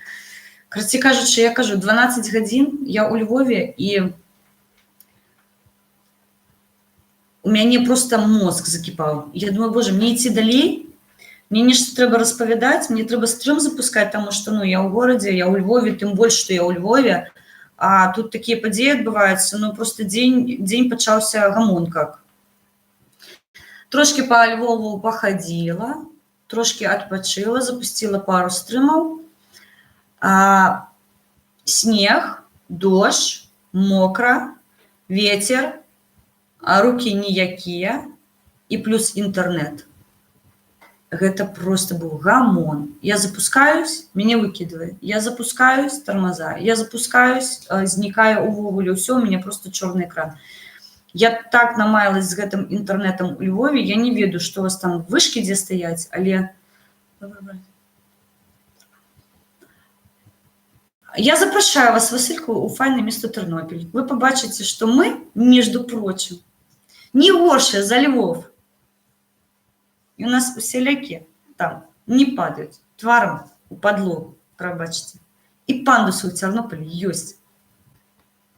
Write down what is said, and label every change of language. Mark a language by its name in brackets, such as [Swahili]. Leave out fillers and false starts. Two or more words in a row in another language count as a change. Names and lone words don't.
[Belarusian] Карацей кажучы, я кажу, 12 гадзін я ў Львове, і у мяне просто мозг закіпаў. Я думаю, боже, мне ідці далей, мне нешта трэба распавядаць, мне трэба стрым запускаць, таму што, ну, я ў горадзе, я ў Львове, тым больш, што я ў Львове, а тут такія падзеі адбываюцца, ну, просто дзень пачаўся гамон как. Трошки по Львову пахадзіла, трошки адпачыла, запусціла пару стрымаў. [Russian] Снег, дождь, мокра, ветер, руки ніякія і плюс інтэрнэт. [Belarusian] Гэта просто быў гамон. [Russian] Я запускаюсь, мяне выкидывает. Я запускаюсь, тормоза. [Belarusian] Я запускаюсь, знікаю увогуле ўсё, [Russian] у меня просто [Belarusian] чорны экран. Я так намаялась з гэтым інтэрнэтам у Львове, я не ведаю, што у вас там вышкі дзе стаяць, але... [Ukrainian] Я запрашаю вас, Васильку, у файне місто Тернопіль. Ви побачите, що ми, між прочим, не горше за Львов. І у нас усілякі там не падають тваром у подлогу, пробачте. І пандуси у Тернополі есть.